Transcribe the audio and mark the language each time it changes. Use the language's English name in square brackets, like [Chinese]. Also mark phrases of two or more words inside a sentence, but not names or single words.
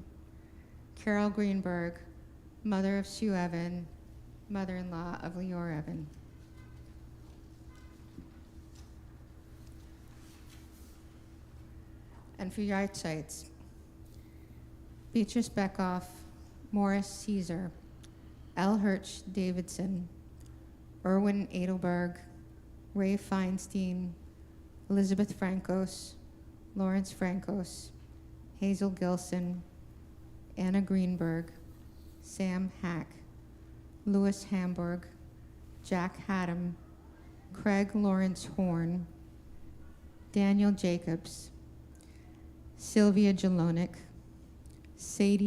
[English] Carol Greenberg, mother of Sue Evan, mother-in-law of Leor Evan. And for yard sites, Beatrice Beckoff, Morris Caesar, L. Hirsch Davidson, Erwin Edelberg, Ray Feinstein, Elizabeth Francos, Lawrence Francos, Hazel Gilson, Anna Greenberg, Sam Hack, Louis Hamburg, Jack Haddam, Craig Lawrence Horn, Daniel Jacobs, Sylvia Jalonik, Sadie